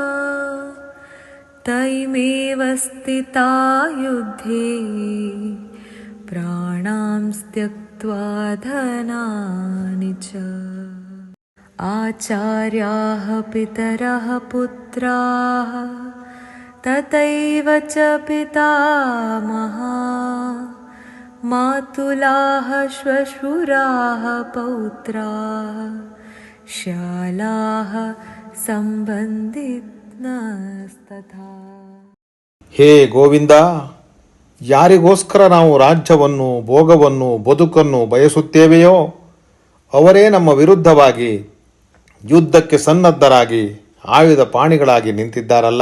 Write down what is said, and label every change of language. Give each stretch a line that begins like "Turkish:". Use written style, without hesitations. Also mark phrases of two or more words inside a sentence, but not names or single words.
Sanskrit: तैमेव स्थिता युद्धे प्राणां त्यक्त्वा धनानि च आचार्याः पितरः पुत्राः तथैव च पितामहा मातुलाः श्वशुराः पौत्राः शालाः ಸಂಬಂಧಿತಸ್ತಥಾ.
Kannada: ಹೇ ಗೋವಿಂದ, ಯಾರಿಗೋಸ್ಕರ ನಾವು ರಾಜ್ಯವನ್ನು, ಭೋಗವನ್ನು, ಬದುಕನ್ನು ಬಯಸುತ್ತೇವೆಯೋ ಅವರೇ ನಮ್ಮ ವಿರುದ್ಧವಾಗಿ ಯುದ್ಧಕ್ಕೆ ಸನ್ನದ್ಧರಾಗಿ ಆಯುಧ ಪಾಣಿಗಳಾಗಿ ನಿಂತಿದ್ದಾರಲ್ಲ.